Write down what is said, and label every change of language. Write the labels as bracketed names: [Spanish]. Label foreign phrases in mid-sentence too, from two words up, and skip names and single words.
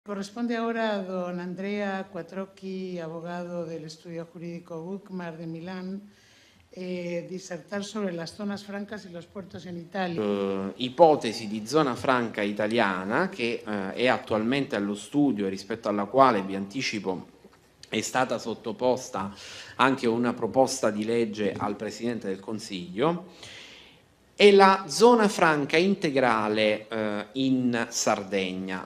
[Spanish] Corresponde ahora a don Andrea Quattrocchi, abogado del Estudio Jurídico Bookmar de Milán, disertar sobre las zonas francas y los puertos en Italia. [Italian] Ipotesi di zona franca italiana che è attualmente allo studio e rispetto alla quale, vi anticipo, è stata sottoposta anche una proposta di legge al Presidente del Consiglio, e la zona franca integrale in Sardegna.